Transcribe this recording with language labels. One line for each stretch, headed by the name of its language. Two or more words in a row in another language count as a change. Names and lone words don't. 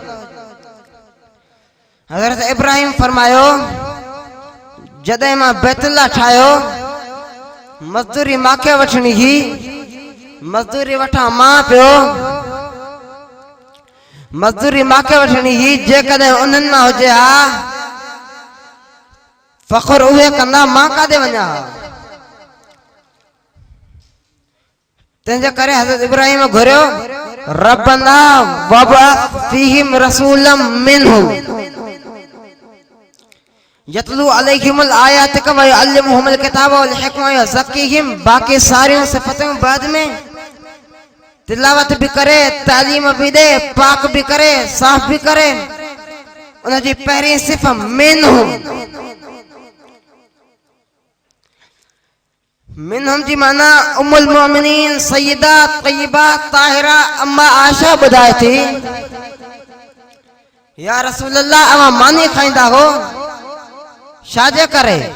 Sindhi: हज़रत इब्राहिम फरमायो, जॾहिं मां बैतुल्लाह ठाहियो मजदूरी मूंखे वठणी हुई, मजदूरी वठां मां पियो, मजदूरी मूंखे वठणी हुई। जेकॾहिं उन्हनि मां हुजे हा फ़ख्र उहे कंदा, मां काॾे वञा? तंहिंजे करे हज़रत इब्राहिम घुरियो,
Arabic: ربنا وابعث فيهم رسولا منهم يتلو عليهم آياتك ويعلمهم الكتاب والحكمة ويزكيهم.
Sindhi: बाकी सारियूं सिफ़तूं बाद में, तिलावत भी करे, तालीम भी दे, पाक भी करे, साफ भी करे। उन जी पहिरीं सिफ़ मिनहुम, मिनहुम जी माना उम्मुल मोमिनीन सय्यदा तय्यबा ताहिरा अम्मा आशा ॿुधाए थी,
Arabic: يا رسول الله
Sindhi: अवां मानी खाईंदा हो छाजे करे?